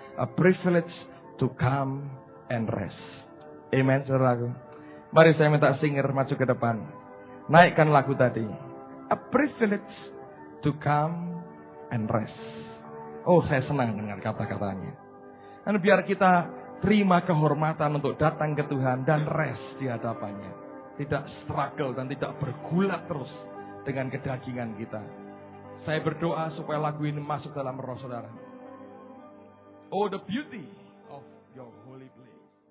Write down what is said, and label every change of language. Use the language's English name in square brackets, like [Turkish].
[English] A privilege to come and rest. [Indonesian] Amen, saudaraku. Mari saya minta singer maju ke depan. Naikkan lagu tadi. [English] A privilege to come and rest. [Indonesian] Oh, saya senang dengan kata-katanya. Dan biar kita terima kehormatan untuk datang ke Tuhan dan rest di hadapannya. Tidak struggle dan tidak bergulat terus dengan kedagingan kita. Saya berdoa supaya lagu ini masuk dalam roh saudara. [English] Oh, the beauty of your holy place.